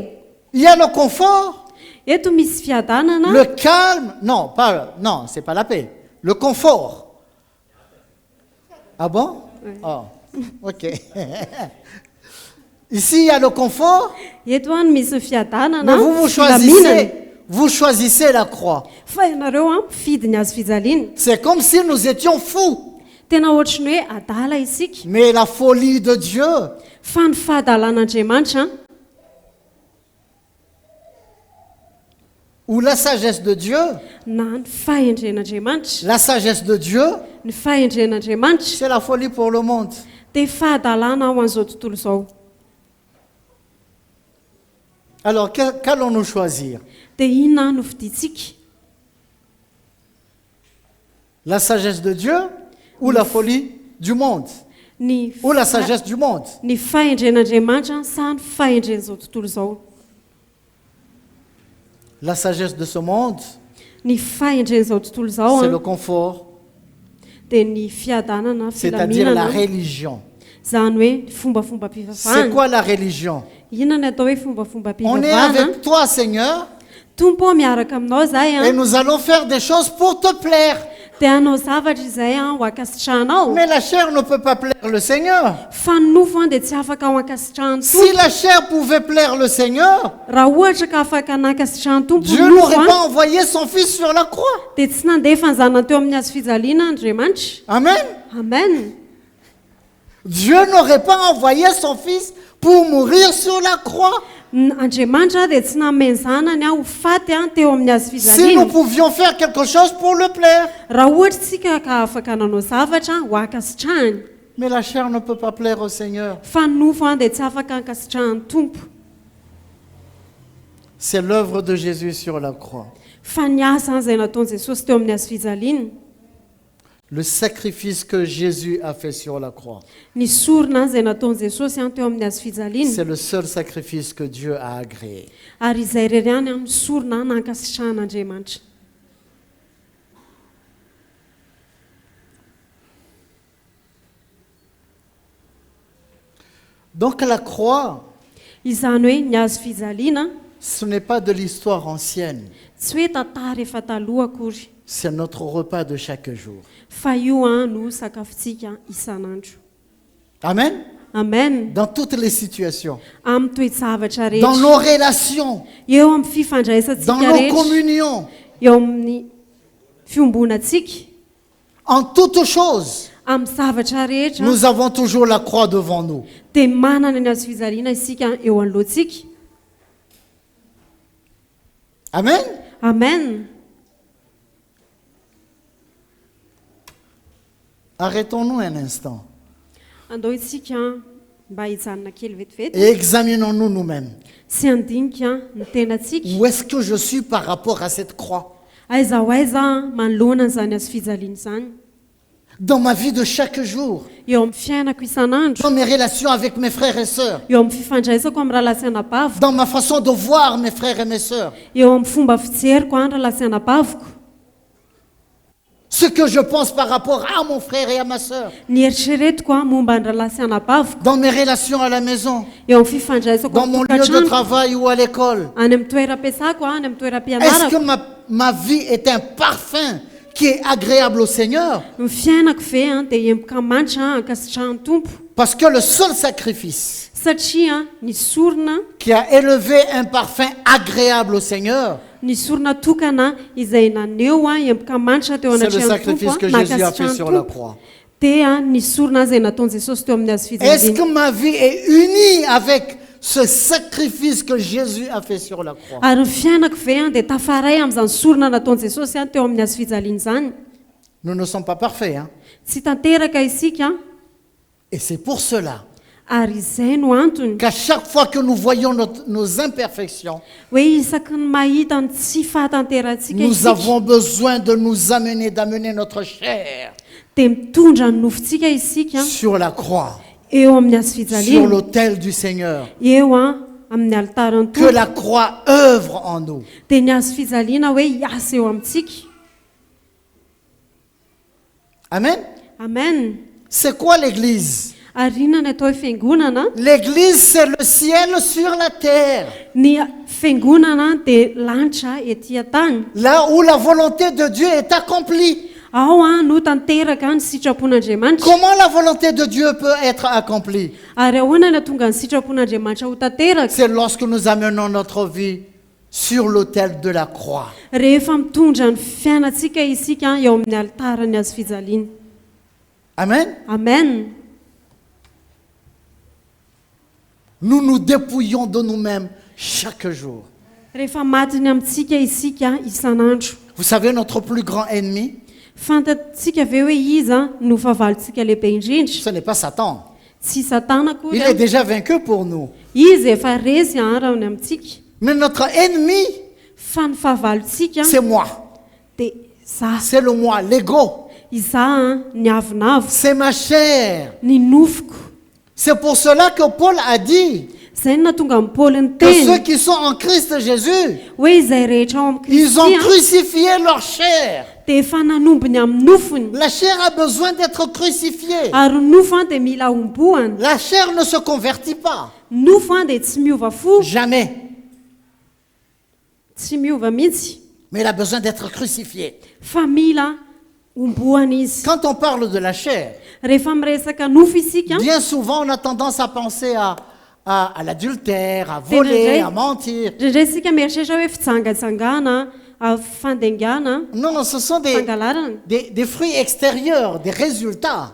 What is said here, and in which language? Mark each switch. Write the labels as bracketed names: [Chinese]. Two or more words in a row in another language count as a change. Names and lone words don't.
[French] Il y a le confort, [Malagasy] eto misy fiadanana [French] le calme. Non, c'est pas la paix. Le confort. Ah bon? Oh, ok. Ici, il y a le confort, [Malagasy] eto any misy ny fiadanana [French] mais vous filaminana choisissez la croix. [Malagasy] fa ianareo a mifidy ny azo fijaliana [French] C'est comme si nous étions fous. [Malagasy] tena ohatry ny hoe adala isika [French] Mais la folie de Dieu, [Malagasy] fa ny fahadalan'andriamanitra [French] ou la sagesse de Dieu, [Malagasy] na ny fahendren'andriamanitra [French] la sagesse de Dieu, [Malagasy] ny fahendren'andriamanitra [French] c'est la folie pour le monde. [Malagasy] dia fahadalana ao an'izao tontolo izao [French] Alors, qu'allons-nous choisir? [Malagasy] dia inona no fiditsika [French] La sagesse de Dieu ou la folie du monde? ny Ou la sagesse du monde? [Malagasy] ny fahendren'andriamanitra sa ny fahendren'izao tontolo izao [French] La sagesse de ce monde, [Malagasy] ny fahendren'izao tontolo izao [French] c'est le a confort, [Malagasy] dia ny fiadanana [French] c'est-à-dire la filaminana religion. [Malagasy] izany hoe ny fombafomba [French] C'est mpivavahana quoi la religion? [Malagasy] inona ny atao hoe fombafomba [French] On est mpivavahana avec toi, Seigneur, [Malagasy] tompo miaraka aminao zahay [French] et a nous allons faire des choses pour te plaire. [Malagasy] dia hanao zavatra izay a ho ankasitrahanao [French] Mais la chair ne peut pas plaire le Seigneur. [Malagasy] fa ny nofo a dia tsy afaka ho ankasitrahany [French] Si tompo la chair pouvait plaire le Seigneur, [Malagasy] raha ohatra ka afaka nankasitrahany tompo Dieu ny nofo [French] n'aurait a pas envoyé son Fils sur la croix. [Malagasy] dia tsy nandefa ny zanany teo amin'ny azo fijaliana andriamanitra Amen. amen [French] Dieu n'aurait pas envoyé son Fils pour mourir sur la croix. [Malagasy] Andriamanitra dia tsy nameny zanany a ho faty a teo amin'ny azo [French] Si nous fijaliana pouvions faire quelque chose pour le plaire. [Malagasy] raha ohatra tsika ka afaka nanao zavatra ho ankasitrahany [French] Mais la chair ne peut pas plaire au Seigneur. [Malagasy] fa ny nofo a dia tsy afaka ankasitrahany tompo [French] C'est l'œuvre de Jésus sur la croix. [Malagasy] fa ny asa izay nataon'i Jesosy teo amin'ny azo fijaliana [French] Le sacrifice que Jésus a fait sur la croix. [Malagasy] ny sorona izay nataon'i Jesosy a teo amin'ny azo [French] C'est fijaliana le seul sacrifice que Dieu a agréé. [Malagasy] ary izay rery any amin'ny sorona nankasitrahan'andriamanitra [French] Donc la croix, [Malagasy] izany hoe ny azo fijaliana [French] ce n'est pas de l'histoire ancienne. [Malagasy] tsy hoe tantara efa taloha akory [French] C'est notre repas de chaque jour. [Malagasy] fa io a no sakafontsika isan'andro Amen. amen [French] Dans toutes les situations. [Malagasy] amin'ny toe-javatra [French] Dans rehetra nos relations. [Malagasy] eo amin'ny [French] Dans fifandraisantsika nos rehetra communions. [Malagasy] eo amin'ny fiombonatsika [French] En toutes choses. [Malagasy] amin'ny zavatra rehetra [French] Nous avons toujours la croix devant nous. [Malagasy] dia manana ny azo fijaliana isika eo anoloantsika Amen. amen [French] Arrêtons-nous un instant [Malagasy] andao itsika mba hijanona kely vetivety [French] et examinons-nous nous-mêmes. [Malagasy] sy andinika ny tenatsika [French] Où est-ce que je suis par rapport à cette croix? [Malagasy] aiza ho aiza manoloana n'izany azo fijaliana izany [French] Dans ma vie de chaque jour. [Malagasy] eo amin'ny fiainako isan'andro [French] Dans mes relations avec mes frères et sœurs. [Malagasy] eo amin'ny fifandraisako amin'ny rahalasanabaviko [French] Dans ma façon de voir mes frères et mes sœurs. [Malagasy] eo amin'ny fomba fijeriko andra lasanabaviko [French] ce que je pense par rapport à mon frère et à ma sœur, [Malagasy] ny eritreretiko a momba ny ralahy sy anabaviko [French] dans mes relations à la maison, [Malagasy] eo amin'ny fifandraisako [French] dans mon lieu de tokantrano travail ou à l'école. [Malagasy] any amin'ny toeram-piasako any amin'ny [French] Est-ce toeram-pianarako que ma vie est un parfum qui est agréable au Seigneur? [Malagasy] ny fiainako ve a dia empoka manitra ankasitrahan'ny tompo [French] Parce que le seul sacrifice [Malagasy] satria ny sorona [French] qui a élevé un parfum agréable au Seigneur, [Malagasy] ny sorona tokana izay naneo a empoka manitra teo [French] c'est le anatrehan'ny sacrifice que tompo Jésus a fait sur la tompo croix. [Malagasy] dia ny sorona izay nataon'i Jesosy teo amin'ny hazo [French] Est-ce fijaliana que ma vie est unie avec ce sacrifice que Jésus a fait sur la croix? [Malagasy] ary ny fiainako ve a dia tafaray amin'izany sorona nataon'i Jesosy a teo amin'ny hazo fijaliana izany [French] Nous ne sommes pas parfaits, hein? [Malagasy] tsy tanteraka isika [French] Et c'est pour cela [Malagasy] ary izay no antony [French] qu'à chaque fois que nous voyons nos imperfections, [Malagasy] hoe isaky ny mahita ny tsy fahatanterantsika [French] nous isika avons besoin de nous amener, d'amener notre chair [Malagasy] dia mitondra ny nofontsika isika [French] sur la croix, [Malagasy] eo amin'ny hazo [French] sur fijaliana l'autel du Seigneur. [Malagasy] eo a amin'ny altaran'ny [French] Que tompo la croix œuvre en nous. [Malagasy] dia ny hazo fijaliana hoe hiasa eo amintsika Amen. amen [French] C'est quoi l'Église? [Malagasy] ary inona ny atao hoe fiangonana [French] L'Église, c'est le ciel sur la terre. [Malagasy] ny fiangonana dia lanitra etỳ an-tany [French] Là où la volonté de Dieu est accomplie. [Malagasy] ao a no tanteraka ny sitrapon'andriamanitra [French] Comment la volonté de Dieu peut être accomplie? [Malagasy] ary ahoana ny atonga ny sitrapon'andriamanitra ho tanteraka [French] C'est lorsque nous amenons notre vie sur l'autel de la croix. [Malagasy] rehefa mitondra ny fiainantsika isika eo amin'ny altarany hazo fijaliana Amen. amen [French] Nous nous dépouillons de nous-mêmes chaque jour. [Malagasy] rehefa matiny amintsika isika isan'andro [French] Vous savez, notre plus grand ennemi, [Malagasy] fantatsika ve hoe iza no fahavalontsika lehibe indrindra [French] ce n'est pas Satan. [Malagasy] tsy satana [French] Il est koa déjà vaincu pour nous. [Malagasy] izy efa rezy arany amintsika [French] Mais notre ennemi, [Malagasy] fa ny fahavalontsika [French] c'est moi. [Malagasy] dia za [French] C'est le moi, l'ego. [Malagasy] iza ny avinavo [French] C'est ma chair. [Malagasy] ny nofoko [French] C'est pour cela que Paul a dit [Malagasy] izay no natonga amin'ny paoly ny [French] que ceux teny qui sont en Christ Jésus, [Malagasy] hoe izay rehetra ao amin'ny [French] ils ont kristy crucifié leur chair. [Malagasy] dia efa nanombony amin'ny nofony [French] La chair a besoin d'être crucifiée. [Malagasy] ary ny nofo a dia mila ombohana [French] La chair ne se convertit pas. [Malagasy] nofo a dia tsy miova fo Jamais. tsy miova mihitsy [French] Mais elle a besoin d'être crucifiée. [Malagasy] fa mila ombohana izy [French] Quand on parle de la chair, [Malagasy] rehefa miresaka nofo isika [French] bien souvent on a tendance à penser à l'adultère, à voler, à mentir. [Malagasy] ndraindray isika mieritreritra hoe fitsangatsangana fandengana [French] Non, ce sont fangalarana des fruits extérieurs, des résultats.